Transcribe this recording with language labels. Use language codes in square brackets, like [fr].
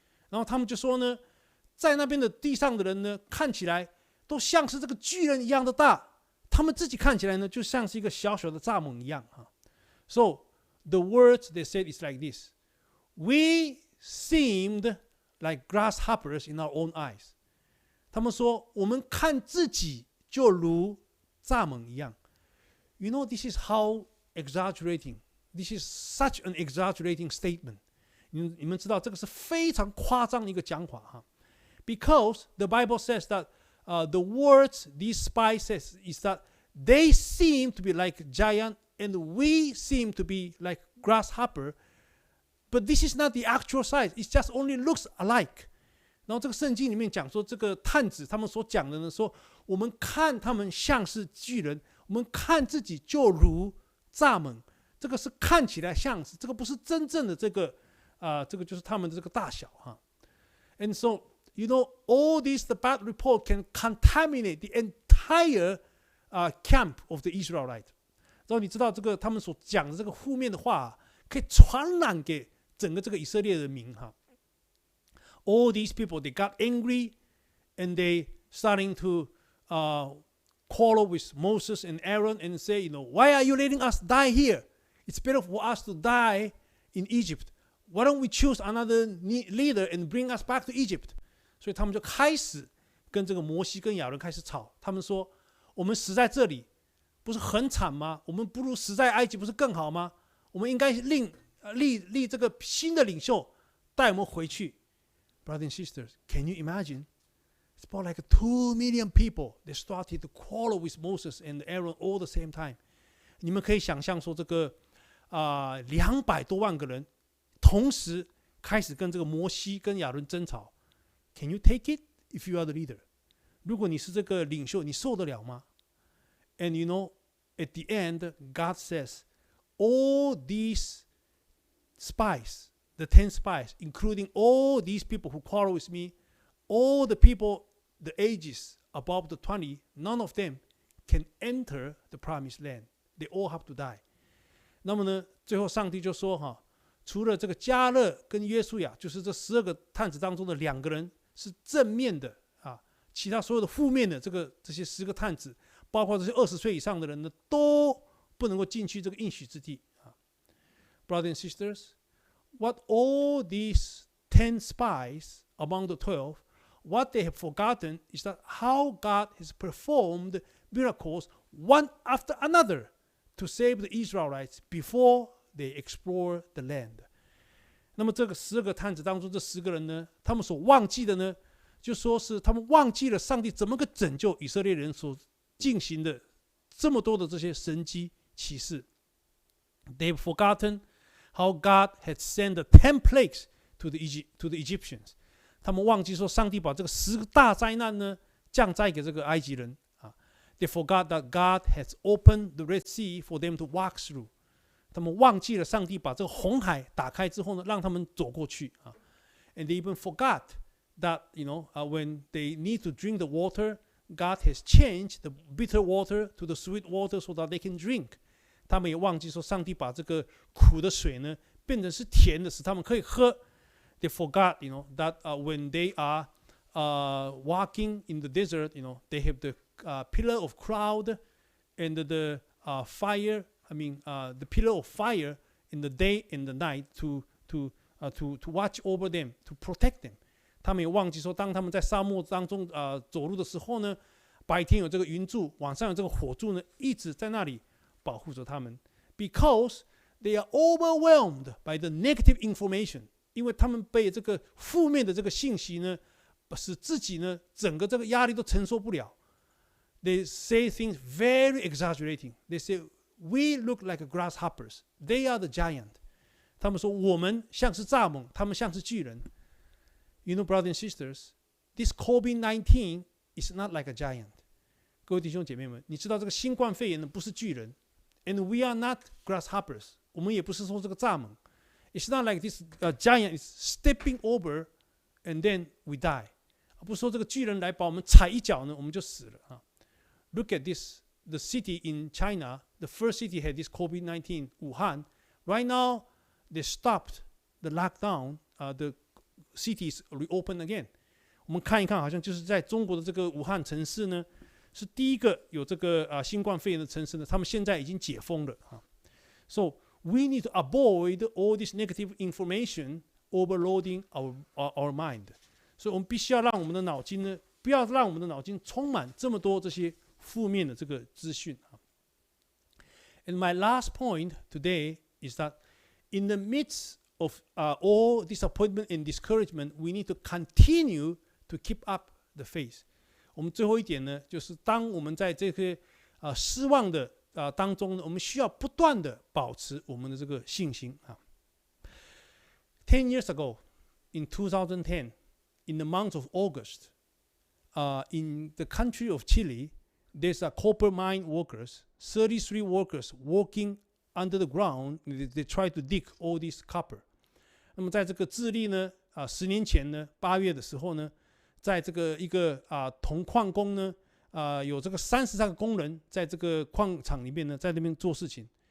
[zh] 然后他们就说呢，在那边的地上的人呢，看起来都像是这个巨人一样的大，他们自己看起来呢，就像是一个小小的蚱蜢一样啊。 [en] So the words they said is like this: We seemed like grasshoppers in our own eyes。 [zh] 他们说，我们看自己就如蚱蜢一样。 [en] This is how exaggerating. This is such an exaggerating statement. [zh] 你们知道这个是非常夸张的一个讲法哈。 [en] Because the Bible says that the words these spies says is that they seem to be like giant and we seem to be like grasshopper, but this is not the actual size. It just only looks alike. [zh] 然后这个圣经里面讲说，这个探子他们所讲的呢，说我们看他们像是巨人，我们看自己就如蚱蜢，这个是看起来像是，这个不是真正的这个就是他们的这个大小哈。 [en] And so all this the bad report can contaminate the entire camp of the Israelite。 [zh] 然后你知道这个他们所讲的这个负面的话，可以传染给整个这个以色列人民哈。 [en] All these people, they got angry and they starting to quarrel with Moses and Aaron and say, why are you letting us die here? It's better for us to die in Egypt. Why don't we choose another leader and bring us back to Egypt? [zh] 所以他们就开始跟这个摩西跟亚伦开始吵。他们说：我们死在这里，不是很惨吗？我们不如死在埃及，不是更好吗？我们应该立这个新的领袖，带我们回去。 [en] Brothers and sisters, can you imagine? It's about like 2 million people that started to quarrel with Moses and Aaron all the same time. [zh] 你们可以想象说，这个200多万个人同时开始跟这个摩西跟亚伦争吵。 [en] Can you take it if you are the leader? [zh] 如果你是这个领袖，你受得了吗？ [en] And you know, at the end, God says, all these spies, the 10 spies, including all these people who quarrel with me, all the people, the ages above the 20, none of them can enter the promised land. They all have to die. [zh] 那么呢，最后上帝就说除了这个迦勒跟约书亚，就是这12个探子当中的2个人是正面的其他所有的负面的这些10个探子，包括这些20岁以上的人呢，都不能够进去这个应许之地。 [en] Brothers and sisters, what all these 10 spies among the 12, what they have forgotten is that how God has performed miracles one after another to save the Israelites before they explore the land. [zh] 那么这个12个探子当中，这10个人呢，他们所忘记的呢，就说是他们忘记了上帝怎么个拯救以色列人所进行的这么多的这些神迹奇事。 [en] They've forgotten how God had sent the 10 plagues to the Egyptians. [zh] 他们忘记说上帝把这个10个大灾难呢降灾给这个埃及人。 [en] They forgot that God has opened the Red Sea for them to walk through. [zh] 他们忘记了上帝把这个红海打开之后呢，让他们走过去。 [en] And they even forgot that, when they need to drink the water, God has changed the bitter water to the sweet water so that they can drink. [zh] 他们也忘记说上帝把这个苦的水呢变成是甜的，使他们可以喝。 [en] They forgot, that when they are walking in the desert, they have the pillar of cloud and the fire. The pillar of fire in the day and the night to watch over them, to protect them. [zh] 他们也忘记说，当他们在沙漠当中走路的时候呢，白天有这个云柱，晚上有这个火柱呢，一直在那里保护着他们。 [en] Because they are overwhelmed by the negative information. [zh] 因为他们被这个负面的这个信息呢，使自己呢整个这个压力都承受不了。 [en] They say things very exaggerating. They say, "We look like grasshoppers. They are the giant." [zh] 他们说我们像是蚱蜢，他们像是巨人。 [en] You know, brothers and sisters, this COVID-19 is not like a giant. [zh] 各位弟兄姐妹们，你知道这个新冠肺炎呢不是巨人 ， [en] and we are not grasshoppers. [zh] 我们也不是说这个蚱蜢。 [en] It's not like this giant is stepping over, and then we die. [zh] 不是说这个巨人来把我们踩一脚呢，我们就死了。 [en] Look at this, the city in China, the first city had this COVID-19, Wuhan. Right now, they stopped the lockdown. The cities reopen again. [zh] 我们看一看，好像就是在中国的这个武汉城市呢，是第一个有这个新冠肺炎的城市呢，他们现在已经解封了。 [en] So we need to avoid all this negative information overloading our mind. [zh] 所以我们必须要让我们的脑筋呢，不要让我们的脑筋充满这么多这些负面的这个资讯。 [en] And my last point today is that in the midst of all disappointment and discouragement, we need to continue to keep up the faith. [zh] 我们最后一点呢，就是当我们在这个失望的当中呢，我们需要不断的保持我们的这个信心。 [en] 10 years ago, in 2010, in the month of August, in the country of Chile, there's a copper mine workers, 33 workers working under the ground. They try to dig all this copper. [zh] 那么在这个智利呢，10年前呢，8月的时候呢，在这个一个铜矿工呢，有这个33个工人在这个矿场里面呢，在那边做事情。